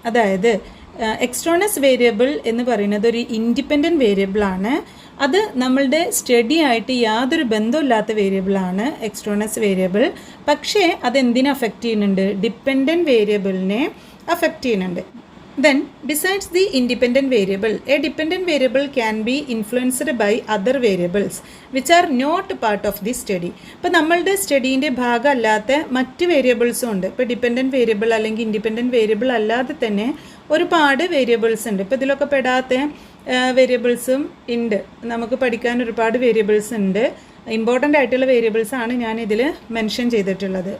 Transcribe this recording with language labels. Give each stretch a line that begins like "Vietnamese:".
Malayalam: അതായത് എക്സ്ട്രോണസ് വേരിയബിൾ എന്ന് പറയുന്നത് ഒരു ഇൻഡിപെൻഡൻറ്റ് വേരിയബിളാണ്. അത് നമ്മളുടെ സ്റ്റഡി ആയിട്ട് യാതൊരു ബന്ധമില്ലാത്ത വേരിയബിളാണ് എക്സ്ട്രോണസ് വേരിയബിൾ. പക്ഷേ അതെന്തിനെ അഫക്റ്റ് ചെയ്യുന്നുണ്ട്? ഡിപ്പെൻഡൻറ്റ് വേരിയബിളിനെ അഫക്റ്റ് ചെയ്യുന്നുണ്ട്.
English: Then, besides the independent variable, a dependent variable can be influenced by other variables which are not part of the study.
Malayalam: ഇപ്പോൾ നമ്മളുടെ സ്റ്റഡീൻ്റെ ഭാഗമല്ലാത്ത മറ്റ് വേരിയബിൾസും ഉണ്ട്. ഇപ്പോൾ ഡിപ്പെൻഡൻറ്റ് വേരിയബിൾ അല്ലെങ്കിൽ ഇൻഡിപെൻഡൻറ്റ് വേരിയബിൾ അല്ലാതെ തന്നെ ഒരുപാട് വേരിയബിൾസ് ഉണ്ട്. ഇപ്പോൾ ഇതിലൊക്കെ പെടാത്ത വേരിയബിൾസും ഉണ്ട്. നമുക്ക് പഠിക്കാൻ ഒരുപാട് വേരിയബിൾസ് ഉണ്ട്. ഇമ്പോർട്ടൻ്റ് ആയിട്ടുള്ള വേരിയബിൾസ് ആണ് ഞാൻ ഇതിൽ മെൻഷൻ ചെയ്തിട്ടുള്ളത്.